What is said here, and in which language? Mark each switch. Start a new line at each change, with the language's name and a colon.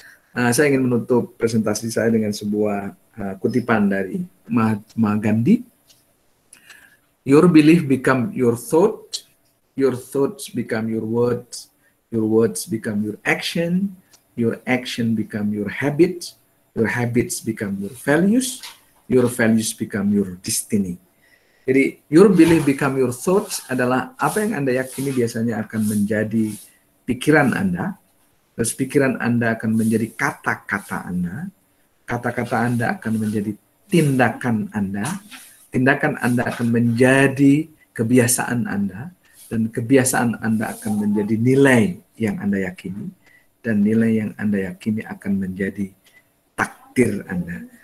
Indonesian: Saya ingin menutup presentasi saya dengan sebuah kutipan dari Mahatma Gandhi.
English: Your belief become your thoughts become your words become your action become your habits become your values become your destiny.
Indonesian: Jadi,
English: your belief become your thoughts
Indonesian: adalah apa yang Anda yakini biasanya akan menjadi pikiran Anda, terus pikiran Anda akan menjadi kata-kata Anda, kata-kata Anda akan menjadi tindakan Anda akan menjadi kebiasaan Anda, dan kebiasaan Anda akan menjadi nilai yang Anda yakini, dan nilai yang Anda yakini akan menjadi takdir Anda.